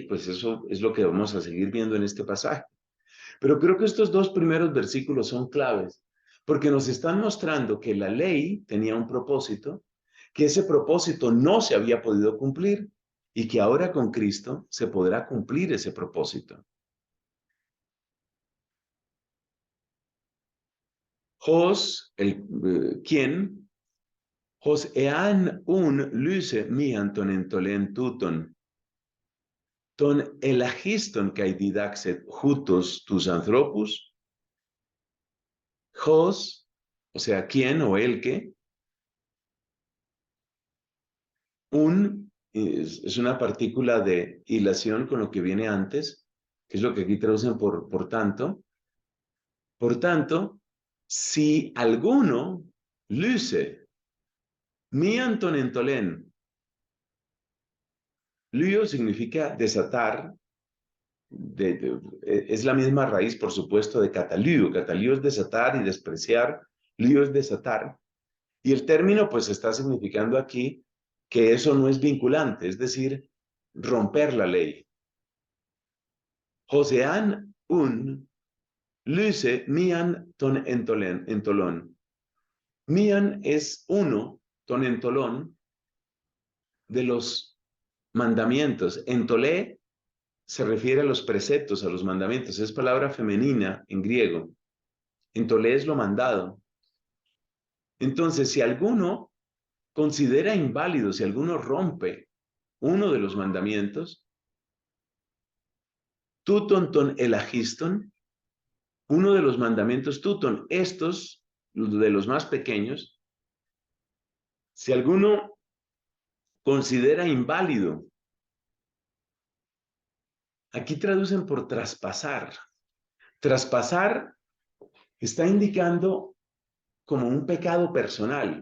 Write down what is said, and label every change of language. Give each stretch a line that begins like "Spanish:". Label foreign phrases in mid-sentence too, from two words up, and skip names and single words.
Spanish: Pues eso es lo que vamos a seguir viendo en este pasaje. Pero creo que estos dos primeros versículos son claves, porque nos están mostrando que la ley tenía un propósito, que ese propósito no se había podido cumplir y que ahora con Cristo se podrá cumplir ese propósito. Jos, ¿quién?
Greek: ὃς ἐὰν οὖν λύσῃ μίαν τῶν ἐντολῶν τούτων τῶν ἐλαχίστων καὶ διδάξῃ οὕτως τοὺς ἀνθρώπους.
Spanish: Jos, o sea, ¿quién o el que? Un es una partícula de hilación con lo que viene antes, que es lo que aquí traducen por tanto. Por tanto, si alguno luce,
Greek: μίαν τῶν ἐντολῶν,
Spanish: luo significa desatar, es la misma raíz, por supuesto, de catalío. Catalío es desatar y despreciar, lío es desatar. Y el término pues está significando aquí que eso no es vinculante, es decir, romper la ley.
Greek: ὃς ἐὰν οὖν λύσῃ μίαν τῶν ἐντολῶν.
Spanish: Mian es uno,
Greek: τῶν ἐντολῶν,
Spanish: de los mandamientos. Entolé se refiere a los preceptos, a los mandamientos. Es palabra femenina en griego. Entolé es lo mandado. Entonces, si alguno considera inválido, si alguno rompe uno de los mandamientos,
Greek: τούτων τῶν ἐλαχίστων,
Spanish: uno de los mandamientos tuton, estos, de los más pequeños, si alguno considera inválido, aquí traducen por traspasar. Traspasar está indicando como un pecado personal.